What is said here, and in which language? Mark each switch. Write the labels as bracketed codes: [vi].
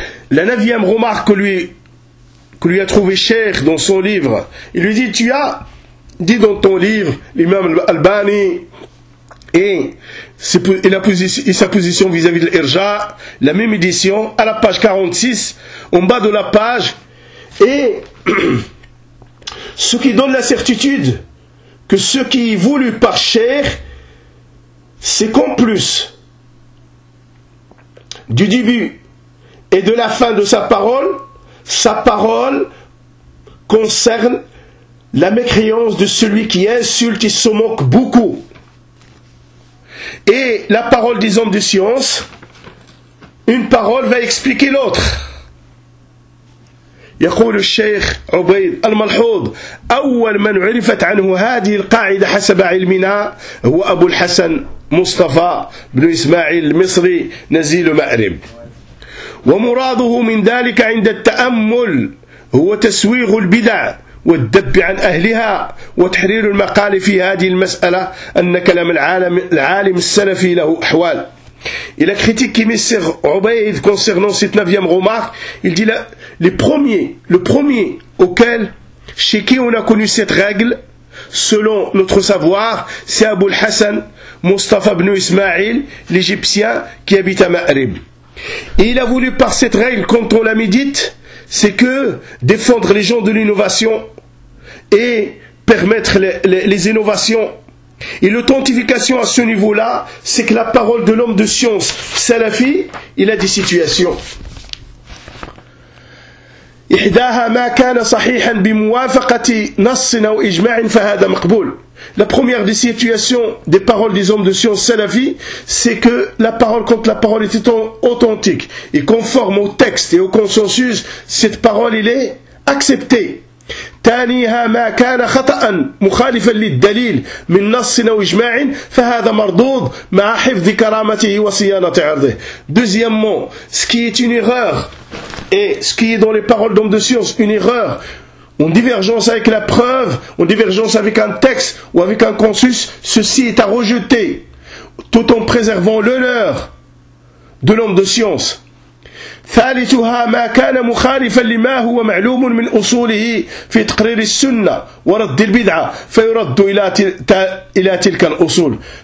[fr] La neuvième remarque que lui a trouvé cher dans son livre, il lui dit, tu as dit dans ton livre, l'imam Albani, et sa position vis-à-vis de l'Irja, la même édition, à la page 46, en bas de la page, et ce qui donne la certitude que ce qui est voulu par cher, c'est qu'en plus du début, et de la fin de sa parole concerne la mécréance de celui qui insulte et se moque beaucoup. Et la parole des hommes de science, une parole va expliquer l'autre. [ar] يقول الشيخ عبيد الملحوظ أول من عرفت عنه هذه القاعدة حسب علمنا هو أبو الحسن مصطفى بن إسماعيل المصري نزيل مأرب ومراده من ذلك عند التأمل هو تسويغ البدع والدب عن أهلها وتحرير المقال في هذه المسألة أن كلام العالم السلفي له أحوال. [fr] Et la critique qui met sur Obeid concernant cette neuvième remarque, il dit là, le premier auquel, chez qui on a connu cette règle, selon notre savoir, c'est Abu al-Hassan Mustafa ibn Ismail, l'Égyptien qui habite à Ma'rib. Et il a voulu par cette règle, quand on la médite, c'est que défendre les gens de l'innovation et permettre les innovations. Et l'authentification à ce niveau-là, c'est que la parole de l'homme de science, Salafi, il a des situations. [ar] إحداها ما كان صحيحا بموافقة نص أو إجماع فهذا مقبول. [fr] La première des situations des paroles des hommes de science salafi, c'est que la parole contre la parole était authentique et conforme au texte et au consensus, cette parole il est acceptée. [ar] ثانيها ما كان خطأ مخالفا للدليل من نص أو إجماع فهذا مردود مع حفظ كرامته وصيانة عرضه. [fr] Deuxièmement, ce qui est une erreur et ce qui est dans les paroles d'hommes de science une erreur, en divergence avec la preuve, en divergence avec un texte ou avec un consensus, ceci est à rejeter, tout en préservant l'honneur de l'homme de science. [ar] ثالثها ما كان مخالفا لما هو معلوم من أصوله في تقرير السنة ورد البدعة فيرد إلى تلك الأصول.